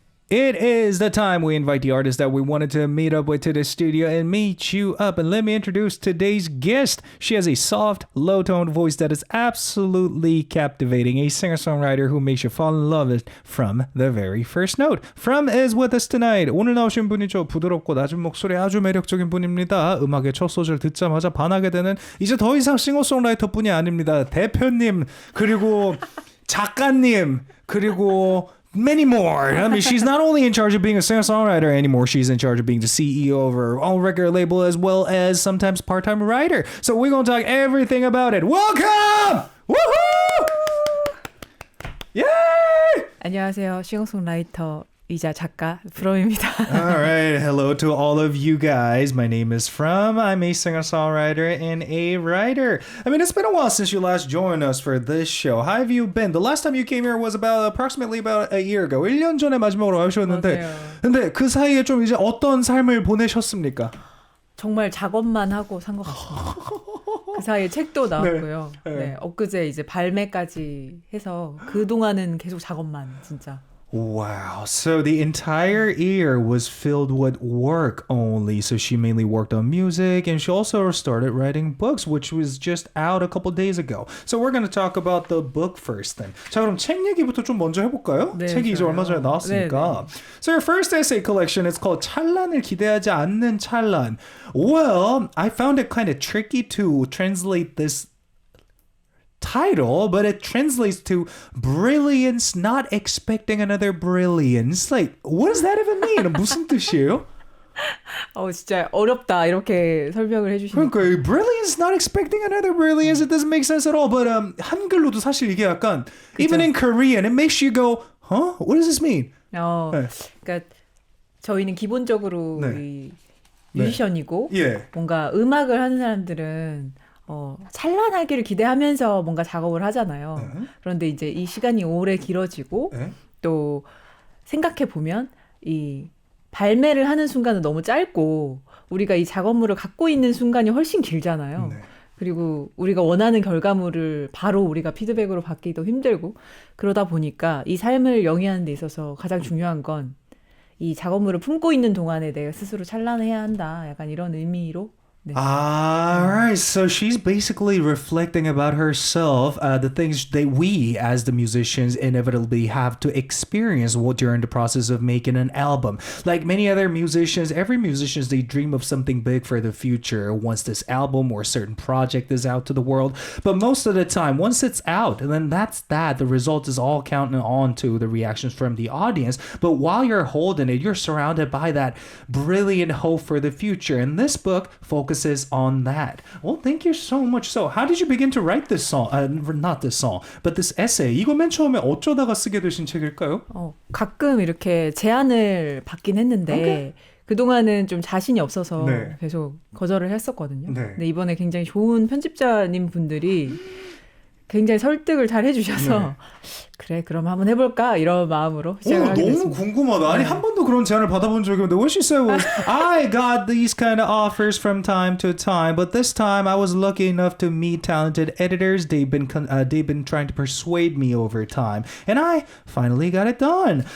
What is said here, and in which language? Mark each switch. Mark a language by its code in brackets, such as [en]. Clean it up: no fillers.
[en] It is the time we invite the artist that we wanted to meet up with to the studio and meet you up. And let me introduce today's guest. She has a soft, low-toned voice that is absolutely captivating. A singer-songwriter who makes you fall in love with from the very first note. From is with us tonight. [ko] 오늘 나오신 분이죠. 부드럽고 낮은 목소리 아주 매력적인 분입니다. 음악의 첫 소절 듣자마자 반하게 되는 이제 더 이상 싱어송라이터뿐이 아닙니다. 대표님, 그리고 작가님, 그리고 [en] many more. I mean, she's not only in charge of being a singer-songwriter anymore, she's in charge of being the CEO of her own record label as well as sometimes part-time writer. So we're going to talk everything about it. Welcome! Woohoo! Yay! [ko] 안녕하세요. 싱어송라이터이자 작가 프롬입니다. [en] All right. Hello to all of you guys. My name is From. I'm a singer-songwriter and a writer. I mean, it's been a while since you last joined us for this show. How have you been? The last time you came here was approximately about a year ago. [ko] 1년 전에 마지막으로 와주셨는데 맞아요. 근데 그 사이에 좀 이제 어떤 삶을 보내셨습니까? 정말 작업만 하고 산 것 같습니다. 그 사이에 책도 나왔고요. 네. 네, 엊그제 이제 발매까지 해서 그동안은 계속 작업만 진짜. [en] Wow. So the entire year was filled with work only. So she mainly worked on music and she also started writing books, which was just out a couple days ago. So we're going to talk about the book first then. [ko] 자, 그럼 책 얘기부터 좀 먼저 해볼까요? 네, 책이 이제 좋아요. 얼마 전에 나왔으니까. 네. [en] So your first essay collection is called 찬란을 기대하지 않는 찬란. Well, I found it kind of tricky to translate this title, but it translates to brilliance, not expecting another brilliance. Like, what does that even mean? [ko] 무슨 뜻이에요? 진짜 어렵다 이렇게 설명을 해주시니까. [en] 그러니까 brilliance, not expecting another brilliance. It doesn't make sense at all. But [ko] 한글로도 사실 이게 약간 [en] even in Korean, it makes you go, huh? What does this mean? 네. [ko] 그러니까 저희는 기본적으로 네. 이 뮤지션이고 예. 뭔가 음악을 하는 사람들은 찬란하기를 기대하면서 뭔가 작업을 하잖아요. 그런데 이제 이 시간이 오래 길어지고 또 생각해 보면 이 발매를 하는 순간은 너무 짧고 우리가 이 작업물을 갖고 있는 순간이 훨씬 길잖아요. 네. 그리고 우리가 원하는 결과물을 바로 우리가 피드백으로 받기도 힘들고 그러다 보니까 이 삶을 영위하는 데 있어서 가장 중요한 건 이 작업물을 품고 있는 동안에 내가 스스로 찬란해야 한다. 약간 이런 의미로 네. [en] Alright, so she's basically reflecting about herself, the things that we as the musicians inevitably have to experience during the process of making an album. Like many other musicians, every musician, they dream of something big for the future once this album or a certain project is out to the world. But most of the time, once it's out, and then that's that, the result is all counting on to the reactions from the audience. But while you're holding it, you're surrounded by that brilliant hope for the future. And this book focuses on that. Well, thank you so much. So, how did you begin to write this song? Not this song, but this essay. [ko] 이거 맨 처음에 어쩌다가 쓰게 되신 책일까요? 가끔 이렇게 제안을 받긴 했는데 그동안은 좀 자신이 없어서 네. 계속 거절을 했었거든요. 네. 근데 이번에 굉장히 좋은 편집자님 분들이 굉장히 설득을 잘 해주셔서 그래 그럼 한번 해볼까 이런 마음으로 시작을 하게 너무 됐습니다. 궁금하다. 아니 한 번도 그런 제안을 받아본 적이 없는데 [en] what she said was I got these kind of offers from time to time, but this time I was lucky enough to meet talented editors. They've been trying to persuade me over time, and I finally got it done.